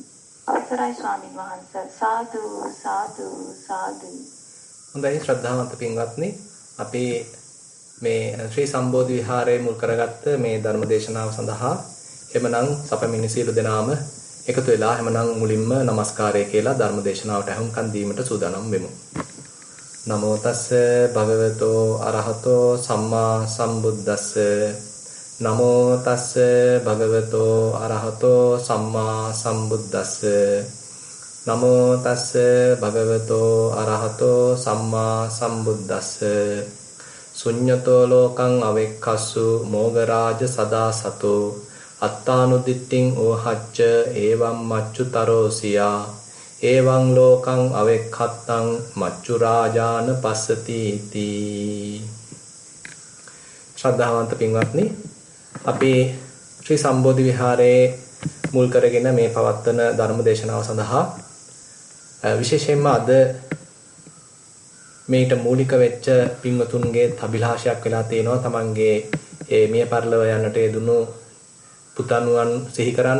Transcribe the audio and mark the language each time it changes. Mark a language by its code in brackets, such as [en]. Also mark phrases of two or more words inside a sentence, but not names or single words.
[si] අවසරයි ස්වාමින් වහන්සේ. සාදු සාදු සාදු. හොඳයි ශ්‍රද්ධාවන්ත පින්වත්නි, අපි මේ ශ්‍රී සම්බෝධි විහාරයේ මුල් කරගත්ත මේ ධර්ම දේශනාව සඳහා එමනම් සපමිනි සීල දෙනාම එකතු වෙලා එමනම් මුලින්ම নমස්කාරය කියලා ධර්ම දේශනාවට අහුම්කන් දීමට සූදානම් වෙමු. [pi] නමෝ තස්ස භගවතෝ අරහතෝ සම්මා සම්බුද්දස්ස. නමෝ තස්ස භගවතෝ අරහතෝ සම්මා සම්බුද්දස්ස. නමෝ තස්ස භගවතෝ අරහතෝ සම්මා සම්බුද්දස්ස. ශුඤ්ඤතෝ ලෝකං අවෙක්ඛස්සු මෝගරාජ සදා සතෝ අත්තානුදිට්ඨින් ඕහච්ච එවං මච්චුතරෝසියා එවං ලෝකං අවෙක්ඛත්තං මච්චු රාජාන පස්සති තී. [si] ශ්‍රද්ධාවන්ත පින්වත්නි, අපි ශ්‍රී සම්බෝධි විහාරයේ මුල් කරගෙන මේ පවත්වන ධර්ම දේශනාව සඳහා විශේෂයෙන්ම අද මේට මූලික වෙච්ච පින්වතුන්ගේ අභිලාෂයක් වෙලා තියෙනවා තමන්ගේ මේ මිය පරලොව යන්නට යෙදුණු පුතණුවන් සිහි කරන්න.